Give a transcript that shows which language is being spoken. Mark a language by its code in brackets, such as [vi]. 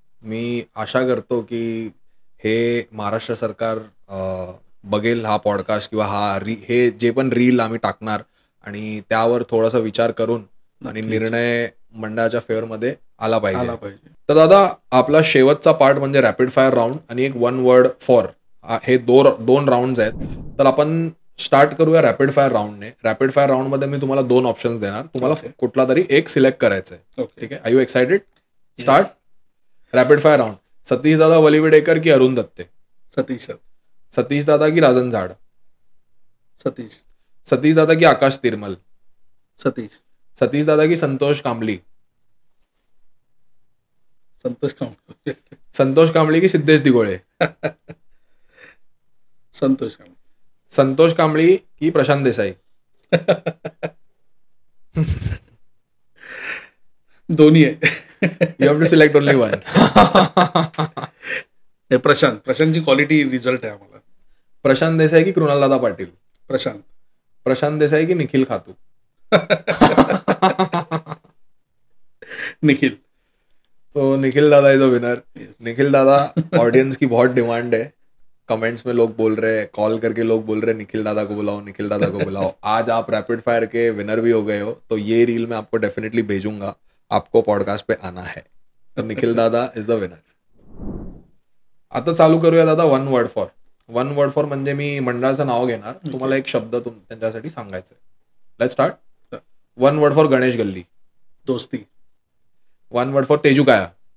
[mr] मी आशा करतो की हे महाराष्ट्र सरकार बघेल हा पॉडकास्ट किंवा हे जे पण रील आम्ही टाकणार आणि त्यावर थोडासा विचार करून आणि निर्णय मंडळाच्या फेवरमध्ये आला पाहिजे. तर दादा, आपला शेवटचा पार्ट म्हणजे रॅपिड फायर राऊंड आणि एक 1 वर्ड फॉर, हे दोन राऊंड आहेत. तर आपण स्टार्ट करूया रॅपिड फायर राऊंडने. रॅपिड फायर राऊंडमध्ये मी तुम्हाला 2 ऑप्शन्स देणार, तुम्हाला कुठला तरी एक सिलेक्ट करायचं आहे. ठीक आहे, [en] Are you excited? Start rapid fire round. [mr] Satish दादा वलिविडेकर की अरुण दत्ते? सतीश. सतीश दादा की राजन झाड? सतीश. सतीश दादा की आकाश तिरमल? सतीश. सतीश दादा की संतोष कांबळी? संतोष कांबळी. संतोष कांबळी की सिद्धेश दिघोळे? संतोष कांबळी. संतोष कांबळी की प्रशांत देसाई? दोन्ही आहे. [en] You have to select only one. [mr] प्रशांतची quality result आहे आम्हाला. प्रशांत देसाई की कृणाल दादा पाटील? प्रशांत. प्रशांत देसाई की निखिल खातू? निखिल. [en] तो निखिल दादा is a winner. [hi] निखिल दादा, ऑडियंस की बहुत डिमांड है, कमेंट्स में लोग बोल रहे हैं, कॉल करके लोग बोल रहे हैं निखिल दादा को बुलाओ, निखिल दादा को बुलाओ. आज आप रैपिड फायर के विनर भी हो गए हो, तो ये रील मैं आपको डेफिनेटली भेजूंगा, आपको पॉडकास्ट पे आना है. [en] तो निखिल दादा is the winner. [mr] आता चालू करूया दादा 1 वर्ड फॉर. 1 वर्ड फॉर म्हणजे मी मंडळाचं नाव घेणार, तुम्हाला एक शब्द त्यांच्यासाठी सांगायचं आहे. [en] Let's start. 1 word for Ganesh Galli. [mr] दोस्ती. [en] 1 word for Tejukaya.